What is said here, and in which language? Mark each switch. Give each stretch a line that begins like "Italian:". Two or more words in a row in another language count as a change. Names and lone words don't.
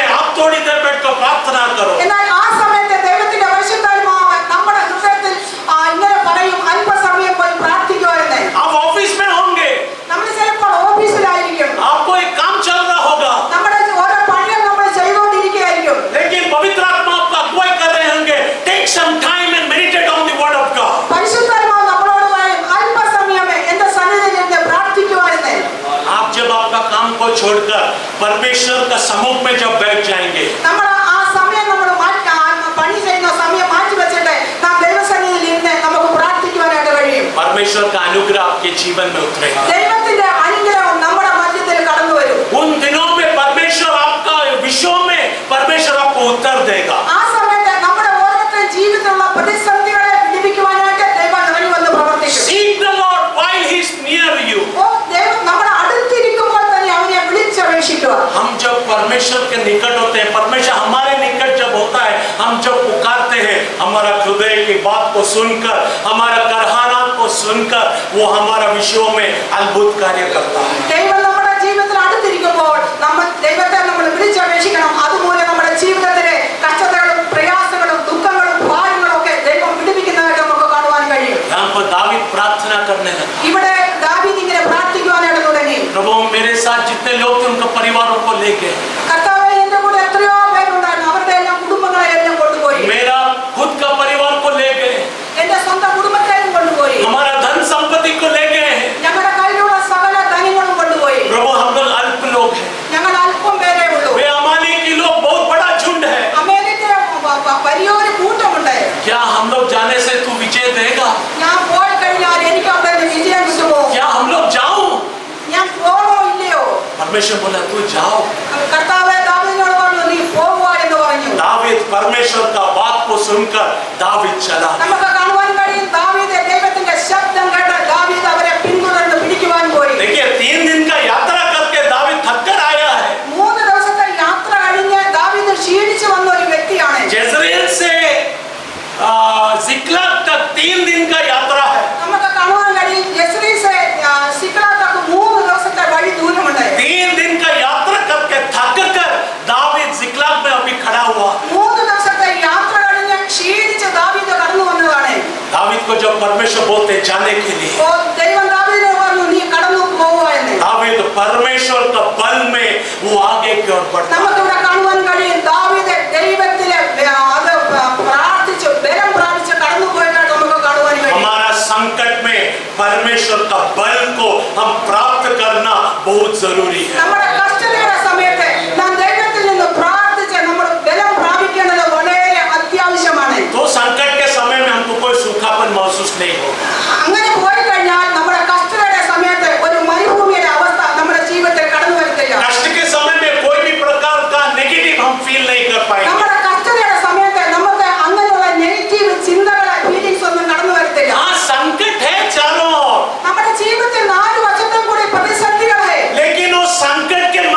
Hindi: आप थोड़ी देर बैठकर प्रार्थना करो।
Malayalam: എന്നാൽ ആ സമയത്ത് ദൈവത്തിന്റെ പരിശുദ്ധാത്മാവ് നമ്മുടെ ഹൃദയത്തിൽ ഇങ്ങനെ പറയും, അല്പസമയം പോയി പ്രാർത്ഥിക്കുക എന്ന്.
Hindi: आप ऑफिस में होंगे,
Malayalam: നമ്മൾ ചിലപ്പോൾ ഓഫീസിലായിരിക്കും,
Hindi: आपको एक काम चल रहा होगा,
Malayalam: നമ്മുടെ ഓരോ പണിയും നമ്മൾ ചെയ്തുകൊണ്ടിരിക്കുകയായിരിക്കും.
Hindi: लेकिन पवित्र आत्मा आपको अगुवाई कर रहे होंगे।
English: Take some time and meditate on the word of God.
Malayalam: പരിശുദ്ധാത്മാവ് നമ്മളോട് പറയും, അല്പസമയം എന്റെ സന്നിധിയിൽ നിന്ന് പ്രാർത്ഥിക്കുക എന്ന്.
Hindi: आप जब आपका काम को छोड़कर परमेश्वर का सम्मुख में जब बैठ जाएंगे,
Malayalam: നമ്മൾ ആ സമയം നമ്മൾ പണി ചെയ്യുന്ന സമയം മാറ്റി വെച്ചിട്ട് നാം ദൈവസന്നിധിയിൽ ഇരുന്ന് നമുക്ക് പ്രാർത്ഥിക്കുവാനായിട്ട് കഴിയും.
Hindi: परमेश्वर का अनुग्रह आपके जीवन में उतरेगा।
Malayalam: ദൈവത്തിന്റെ അനുഗ്രഹം നമ്മുടെ മധ്യത്തിൽ കടന്നു വരും.
Hindi: उन दिनों में परमेश्वर आपका विषयों में परमेश्वर आपको उत्तर देगा।
Malayalam: ആ സമയത്ത് നമ്മുടെ ഓരോരുത്തരുടെ ജീവിതത്തിലുള്ള പ്രതിസന്ധികളെ വിടിവിക്കുവാനായിട്ട് ദൈവം ഇറങ്ങി വന്ന് പ്രവർത്തിക്കും.
English: Seek the Lord while he is near you.
Malayalam: ദൈവം നമ്മുടെ അടുത്തിരിക്കുമ്പോൾ തന്നെ അവനെ വിളിച്ചപേക്ഷിക്കുക.
Hindi: हम जब परमेश्वर के निकट होते हैं, परमेश्वर हमारे निकट जब होता है, हम जब पुकारते हैं, हमारा हृदय की बात को सुनकर, हमारा करहानात को सुनकर वो हमारा विषयों में अद्भुत कार्य करता है।
Malayalam: ദൈവം നമ്മുടെ ജീവിതത്തിൽ അടുത്തിരിക്കുമ്പോൾ നമ്മൾ ദൈവത്തെ നമ്മൾ വിളിച്ചപേക്ഷിക്കണം. അതുമൂലം നമ്മുടെ ജീവിതത്തിലെ കഷ്ടതകളും പ്രയാസങ്ങളും ദുഃഖങ്ങളും ഭാരങ്ങളും ഒക്കെ ദൈവം വിടുവിക്കുന്നതായിട്ട് നമുക്ക് കാണുവാൻ കഴിയും.
Hindi: यहाँ पर दावीद प्रार्थना करने लगा,
Malayalam: ഇവിടെ ദാവീദ് ഇങ്ങനെ പ്രാർത്ഥിക്കുവാനായിട്ട് തുടങ്ങി.
Hindi: प्रभु मेरे साथ जितने लोग थे उनके परिवारों को लेके,
Malayalam: കർത്താവേ, എന്റെ കൂടെ എത്രയോ പേരുണ്ടായിരുന്നു, അവരുടെ എല്ലാം കുടുംബങ്ങളെ എല്ലാം കൊണ്ടുപോയി.
Hindi: मेरा खुद का परिवार को लेके,
Malayalam: എന്റെ സ്വന്തം കുടുംബത്തെയും കൊണ്ടുപോയി.
Hindi: हमारा धन संपत्ति को लेके,
Malayalam: ഞങ്ങളുടെ കയ്യിലുള്ള സകല ധനങ്ങളും കൊണ്ടുപോയി.
Hindi: प्रभु हम लोग अल्प लोग हैं,
Malayalam: ഞങ്ങൾ അല്പം പേരേ ഉള്ളൂ.
Hindi: वे अमानी की लोग बहुत बड़ा झुंड है।
Malayalam: അമേരിക്ക വലിയൊരു കൂട്ടമുണ്ട്.
Hindi: क्या हम लोग जाने से तू विजय देगा?
Malayalam: ഞാൻ പോയി കഴിഞ്ഞാൽ എനിക്ക് അവിടെ നിന്ന് വിജയം കിട്ടുമോ?
Hindi: क्या हम लोग जाऊं?
Malayalam: ഞാൻ പോകണോ ഇല്ലയോ?
Hindi: परमेश्वर बोला तू जाओ।
Malayalam: കർത്താവേ, ദാവീദിനോട് പറഞ്ഞു, നീ പോവുക എന്ന് പറഞ്ഞു.
Hindi: दावीद परमेश्वर का बात को सुनकर दावीद चला।
Malayalam: നമുക്ക് കാണുവാൻ കഴിയും, ദാവീദ് ദൈവത്തിന്റെ ശബ്ദം കേട്ട് ദാവീദ് അവരെ പിന്തുടർന്ന് പിടിക്കുവാൻ പോയി.
Hindi: देखिए 3 दिन का यात्रा करके दावीद थक कर आया है।
Malayalam: 3 ദിവസത്തെ യാത്ര കഴിഞ്ഞ് ദാവീദ് ക്ഷീണിച്ചു വന്ന ഒരു വ്യക്തിയാണ്.
Hindi: जezreel से सिकलग तक 3 दिन का यात्रा है।
Malayalam: നമുക്ക് കാണുവാൻ കഴിയും, യെസ്രീൽ से സിക്ലാഗ് तक 3 ദിവസത്തെ വഴി ദൂരമുണ്ട്.
Hindi: 3 दिन का यात्रा करके थक कर दावीद सिकलग में अभी खड़ा हुआ।
Malayalam: 3 ദിവസത്തെ യാത്ര കഴിഞ്ഞ് ക്ഷീണിച്ച് ദാവീദ് കടന്നു വന്നതാണ്.
Hindi: दावीद को जब परमेश्वर बोलते जाने के लिए,
Malayalam: ദൈവം ദാവീദിനെ പറഞ്ഞു, നീ കടന്നു പോവുക എന്ന്.
Hindi: दावीद परमेश्वर का बल में वो आगे की ओर बढ़ता।
Malayalam: നമുക്കിവിടെ കാണുവാൻ കഴിയും, ദാവീദ് ദൈവത്തിലെ അത് പ്രാർത്ഥിച്ചു ബലം പ്രാപിച്ച് കടന്നു പോയിട്ടാണ് നമുക്ക് കാണുവാൻ കഴിയും.
Hindi: हमारा संकट में परमेश्वर का बल को हम प्राप्त करना बहुत जरूरी है।
Malayalam: നമ്മുടെ കഷ്ടതയുടെ സമയത്ത് നാം ദൈവത്തിൽ നിന്ന് പ്രാർത്ഥിച്ച് നമ്മൾ ബലം പ്രാപിക്കേണ്ടത് വളരെ അത്യാവശ്യമാണ്.
Hindi: तो संकट के समय में हमको कोई सूखापन महसूस नहीं होगा।
Malayalam: അങ്ങനെ പോയി കഴിഞ്ഞാൽ നമ്മുടെ കഷ്ടതയുടെ സമയത്ത് ഒരു മരുഭൂമിയുടെ അവസ്ഥ നമ്മുടെ ജീവിതത്തിൽ കടന്നു വരത്തില്ല.
Hindi: कष्ट के समय में कोई भी प्रकार का नेगेटिव हम फील नहीं कर पाएंगे।
Malayalam: നമ്മുടെ കഷ്ടതയുടെ സമയത്ത് നമുക്ക് അങ്ങനെയുള്ള നെഗറ്റീവ് ചിന്തകളെ ഫീലിംഗ്സ് ഒന്നും കടന്നു വരത്തില്ല.
Hindi: हाँ संकट है चारों ओर,
Malayalam: നമ്മുടെ ജീവിതത്തിൽ 4 വശത്തും കൂടി പ്രതിസന്ധികളെ,
Hindi: लेकिन वो संकट